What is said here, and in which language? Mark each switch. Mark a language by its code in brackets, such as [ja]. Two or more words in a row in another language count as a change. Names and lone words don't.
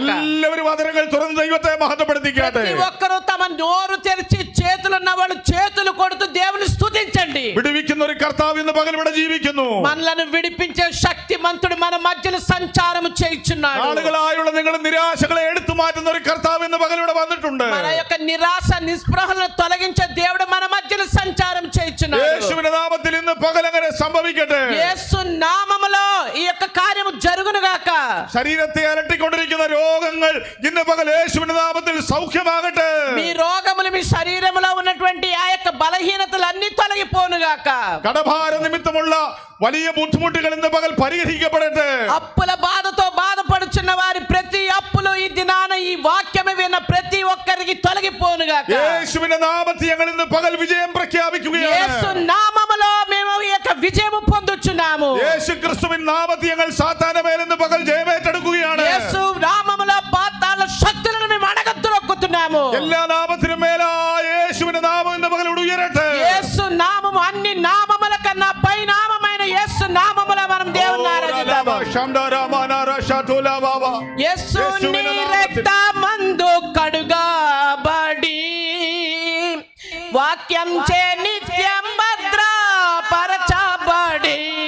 [ml] എല്ലാവരും ആദരങ്ങൾ തുറന്ന് ദൈവത്തെ മഹത്വപ്പെടുത്തിക്കാട്ടെ. [te] ప్రతి ఒక్కరూ తమ నోరు తెరిచి చేతులున్న వాళ్ళు చేతులు కొడుతూ దేవుని స్తుతించండి. [ml] വിടുവിക്കുന്ന ഒരു കർത്താവ് ഇന്ന് പകൽ ഇവിടെ ജീവിക്കുന്നു. [te] మనలను విడిపించే శక్తిమంతుడు మన మధ్యలో సంచారం చేయుచున్నాడు. [ml] ആളുകളായുള്ള നിങ്ങളുടെ നിരാശകളെ എടുത്തു മാറ്റുന്ന ഒരു കർത്താവ് ഇന്ന് പകൽ ഇവിടെ വന്നിട്ടുണ്ട്. [te] మన యొక్క నిరాశ నిస్పృహలను తొలగించే దేవుడు మన మధ్యలో సంచారం చేయుచున్నాడు. [ml] യേശുവിന്റെ നാമത്തിൽ ഇന്ന് പകൽ അങ്ങനെ സംഭവിക്കട്ടെ. [te] యేసు నామములో ఈ యొక్క కార్యము జరుగును గాక. [ml] ശരീരത്തെ അലട്ടിക്കൊണ്ടിരിക്കുന്ന രോഗങ്ങൾ ഇന്ന് പകൽ യേശുവിന്റെ നാമത്തിൽ സൗഖ്യമാകട്ടെ. [te] మీ రోగములు మీ శరీరములో ఉన్నటువంటి ఆ యొక్క బలహీనతలు అన్ని తొలగిపోను గాక. [ml] കടഭാര നിമിത്തമുള്ള വലിയ ബുദ്ധിമുട്ടുകൾ ഇന്ന് പകൽ പരിഹരിക്കപ്പെടട്ടെ. [te] అప్పుల బాధతో బాధపడుచున్న వారి ప్రతి అప్పులు ఈ దినాన ఈ వాక్యము విన్న ప్రతి ఒక్కరికి తొలగిపోను గాక. [ml] യേശുവിന്റെ നാമത്തിൽ ഞങ്ങൾ ഇന്ന് പകൽ വിജയം പ്രഖ്യാപിക്കുകയാണ്. [te] యేసు నామములో మేము ఈ యొక్క విజయము పొందుచున్నాము. [ml] യേശു ക്രിസ്തുവിൻ നാമത്തിൽ ഞങ്ങൾ സാത്താന്റെ മേൽ ഇന്ന് പകൽ ജയമേറ്റെടുക്കുകയാണ്. [te] యేసు నామములో పాతాళ శక్తులను మేము అడగద్దురొక్కుతున్నాము. [ml] എല്ലാ നാമത്തിനും മേലായ യേശുവിന്റെ നാമം ഇന്ന് പകൽ ഉയരട്ടെ. [te] యేసు నామము అన్ని నామముల కన్నా పై నామమైన యేసు నామములో మనం దేవుని ఆరాధిద్దాము. యేసుని రక్తమందు కడుగబడి వాక్యం చే నిత్యం భద్రపరచబడి